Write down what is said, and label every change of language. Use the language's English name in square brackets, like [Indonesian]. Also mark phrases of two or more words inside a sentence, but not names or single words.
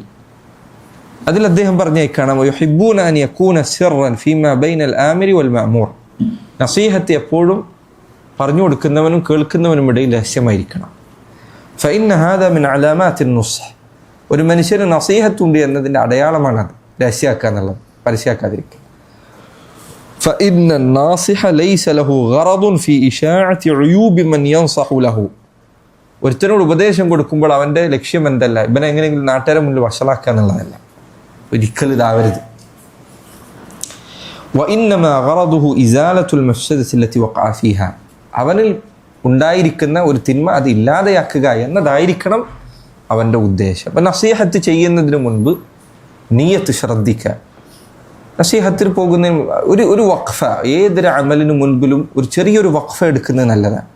[Malayalam] അതിൽ അദ്ദേഹം പറഞ്ഞേക്കാണ് [Arabic] يحبون أن يكون سرا فيما بين الآمر والمأمور. [Malayalam] നസീഹത്ത് എപ്പോഴും പറഞ്ഞു കൊടുക്കുന്നവനും കേൾക്കുന്നവനും ഇടയിൽ രഹസ്യമായിരിക്കണം. [Arabic] فإن هذا من علامات النصح, [Malayalam] ഒരു മനുഷ്യന് നസീഹത്തുണ്ട് എന്നതിൻ്റെ അടയാളമാണത് രഹസ്യമാക്കുക എന്നുള്ളത്, പരസ്യമാക്കാതിരിക്കുക. [Arabic] فإن الناصح ليس له غرض في إشاعة عيوب من ينصح له. [Malayalam] ഒരുത്തനോട് ഉപദേശം കൊടുക്കുമ്പോൾ അവൻ്റെ ലക്ഷ്യം എന്തല്ല ഇവനെ എങ്ങനെയെങ്കിലും നാട്ടുകാരെ മുന്നിൽ വഷളാക്കുക എന്നുള്ളതല്ല, ഒരിക്കലും ഇതാവരുത്. [Arabic] وإنما غرضه إزالة المفسدة التي وقع فيها. [Malayalam] അവനിൽ ഉണ്ടായിരിക്കുന്ന ഒരു തിന്മ അത് ഇല്ലാതെയാക്കുക എന്നതായിരിക്കണം അവൻ്റെ ഉദ്ദേശം. അപ്പം നസീഹത്ത് ചെയ്യുന്നതിന് മുൻപ് നിയ്യത്ത് ശ്രദ്ധിക്കുക. നസീഹത്തിൽ പോകുന്നതിന് ഒരു വഖഫ, ഏതൊരു അമലിന് മുൻപിലും ഒരു ചെറിയൊരു വഖഫ എടുക്കുന്നത് നല്ലതാണ്.